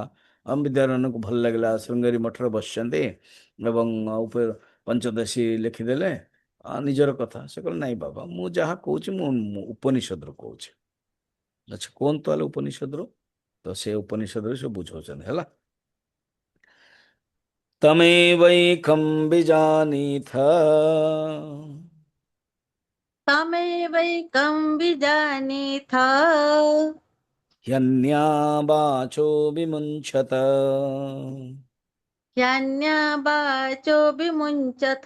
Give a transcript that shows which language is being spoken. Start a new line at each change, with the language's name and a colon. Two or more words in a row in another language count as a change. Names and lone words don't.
Odia: ବିଦ୍ୟାରଣ୍ୟକୁ ଭଲ ଲାଗିଲା, ଶୃଙ୍ଗେରୀ ମଠରେ ବସିଛନ୍ତି ଏବଂ ପଞ୍ଚଦଶୀ ଲେଖିଦେଲେ ନିଜର କଥା। ସେ କହିଲେ ନାଇଁ ବାବା, ମୁଁ ଯାହା କହୁଛି ମୁଁ ଉପନିଷଦରୁ କହୁଛି। ଆଚ୍ଛା, କୁହନ୍ତୁ ତାହେଲେ ଉପନିଷଦରୁ। ତ ସେ ଉପନିଷଦରେ ସେ ବୁଝାଉଛନ୍ତି, ହେଲା।
Sanskrit: तमेवैकं विजानीथ तमेवैकं विजानीथ ह्यन्या वाचो विमुञ्चत ह्यन्या वाचो विमुञ्चथ